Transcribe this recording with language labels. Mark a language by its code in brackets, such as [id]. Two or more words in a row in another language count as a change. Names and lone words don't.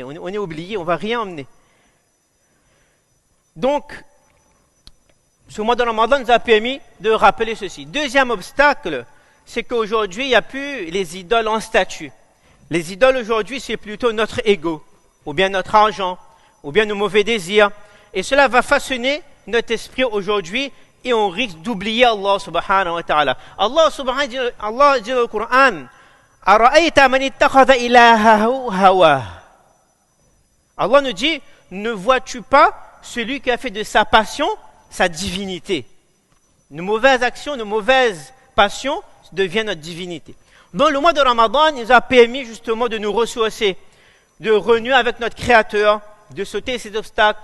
[fr] On est oublié, on ne va rien emmener. Donc, ce mois de Ramadan nous a permis de rappeler ceci. Deuxième obstacle, c'est qu'aujourd'hui, il n'y a plus les idoles en statue. Les idoles aujourd'hui, c'est plutôt notre ego, ou bien notre argent, ou bien nos mauvais désirs. Et cela va façonner notre esprit aujourd'hui et on risque d'oublier Allah [ar] سبحانه وتعالى. [fr] Allah dit dans le Coran, [ar] أرأيت من اتخذ إلهه هواه. [fr] Allah nous dit, ne vois-tu pas celui qui a fait de sa passion sa divinité? Nos mauvaises actions, nos mauvaises passions deviennent notre divinité. Donc le mois de Ramadan nous a permis justement de nous ressourcer, de renouer avec notre Créateur, de sauter ces obstacles.